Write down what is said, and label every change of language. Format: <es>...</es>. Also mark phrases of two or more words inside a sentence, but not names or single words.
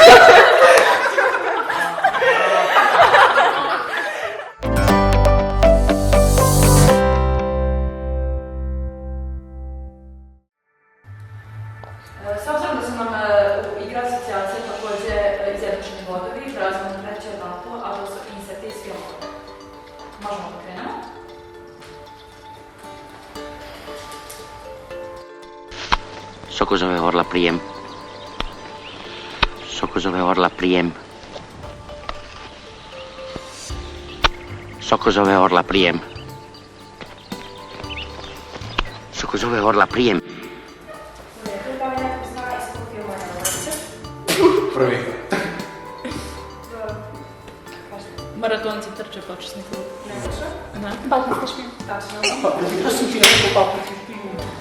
<sr>S obzirom da su nam u igra asocijacije također izjednačeni bodovi, prelazimo na treće etapu, a to su inseti iz filmova. Možemo da krenemo? So cosa ve Orla Priem. So cosa ve Orla Priem. So cosa ve Orla Priem. So cosa ve Orla Priem. Prvi. Maratonci trče počasni klub. Ne. Balkanska špijuna. Tačno. Ja sam ti rekao balkanski špijun.</sr>